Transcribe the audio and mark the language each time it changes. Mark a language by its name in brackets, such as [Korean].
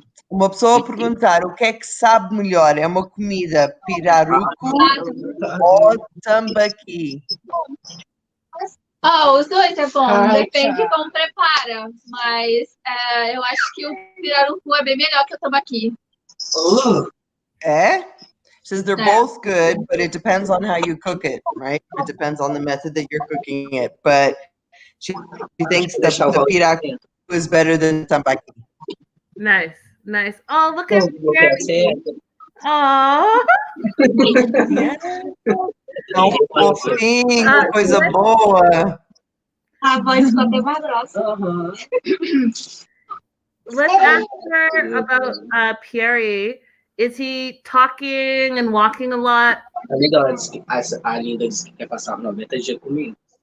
[Portuguese] Uma pessoa perguntar o que é que sabe melhor? É uma comida pirarucu ou tambaqui? Os dois é bom, depende de como prepara. Mas eu acho que o pirarucu é bem melhor que o tambaqui. É? [English] Says they're both good, but it depends on how you cook it, right? It depends on the method that you're cooking it. But she thinks the pirarucu is better than tambaqui. Nice, nice. Oh, look at Mary. Oh. [Portuguese] Tão fofinho, coisa boa. A voz ficou até mais grossa. [English] Let's ask her about Pierre. Is he talking and walking a lot? [Portuguese] A Linda disse que quer passar 90 dias comigo.